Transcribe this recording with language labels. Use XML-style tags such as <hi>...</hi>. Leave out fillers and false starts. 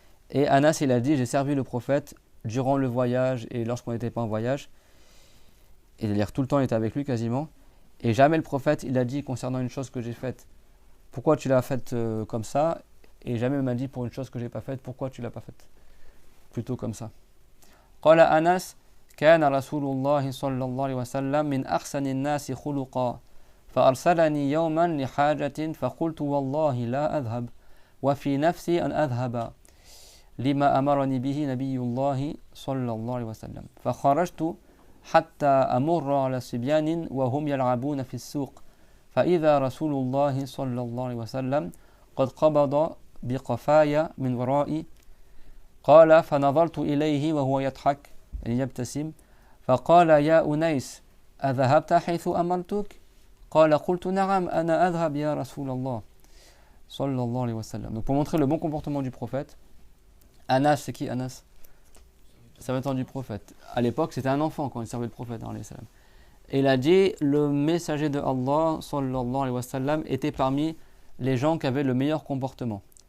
<fr>Et Anas il a dit, j'ai servi le prophète durant le voyage et lorsqu'on n'était pas en voyage. Et c'est-à-dire tout le temps il était avec lui quasiment. Et jamais le prophète il a dit concernant une chose que j'ai faite, pourquoi tu l'as faite comme ça? Et jamais il m'a dit pour une chose que j'ai pas faite, pourquoi tu l'as pas faite? Plutôt comme ça.</fr> <ar>Qala Anas, كان رسول الله صلى الله عليه وسلم من أحسن الناس خلقا فأرسلني يوما لحاجة فقلت والله لا أذهب وفي نفسي أن أذهب لما أمرني به نبي الله صلى الله عليه وسلم فخرجت حتى أمر على صبيان وهم يلعبون في السوق فإذا رسول الله صلى الله عليه وسلم قد قبض بقفايا من ورائي قال فنظرت إليه وهو يضحك يبتسم فقال يا أنيس أذهبت حيث أمرتك قال قلت نعم أنا أذهب يا رسول الله صلى الله عليه وسلم.</ar> <fr>Donc pour montrer le bon comportement du prophète, Anas, c'est qui Anas? Serviteur du prophète. À l'époque c'était un enfant quand il servait le prophète alayhi salam. Et il a dit, le messager de Allah sallallahu alayhi wa sallam était parmi les gens qui avaient le meilleur comportement.</fr>